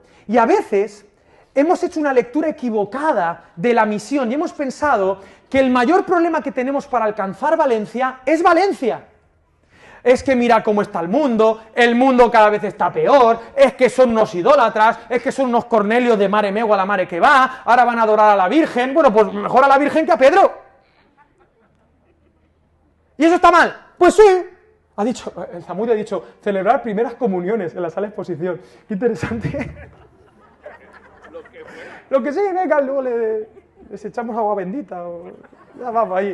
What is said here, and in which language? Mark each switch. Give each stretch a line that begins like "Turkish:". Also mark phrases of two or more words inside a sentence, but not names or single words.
Spanish: Y a veces hemos hecho una lectura equivocada de la misión y hemos pensado que el mayor problema que tenemos para alcanzar Valencia es Valencia. Es que mira cómo está el mundo cada vez está peor, es que son unos idólatras, es que son unos Cornelios de mare meo a la mare que va, ahora van a adorar a la Virgen, bueno, pues mejor a la Virgen que a Pedro. ¿Y eso está mal? Pues sí. El Zamudio ha dicho, celebrar primeras comuniones en la sala de exposición. Qué interesante. Lo que sí, venga, luego les echamos agua bendita o ya vamos ahí.